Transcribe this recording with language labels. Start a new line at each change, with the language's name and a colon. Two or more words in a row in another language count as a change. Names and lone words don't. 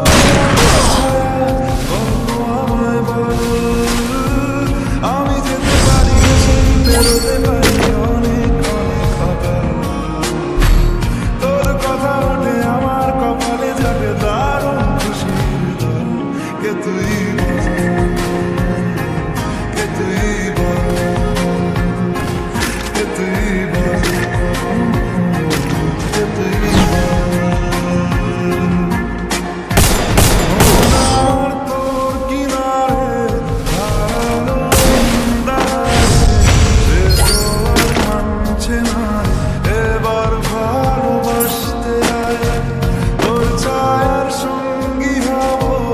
Bangla: গল্প আমায় বল, আমি যেতে পারি সেই বেরোতে পারি অনেক অনেক কথা, তোর কথা উঠে আমার কপালে যাবে দারুণ খুশি।
Spanish: Que tu ibas, que tu ibas, que tu ibas, que tu ibas.
Bangla: তোর কিনারে হারানো সে তো আর মানছে না, এবার ভালোবাসতে আয়, তোর ছায়ার সঙ্গী হব,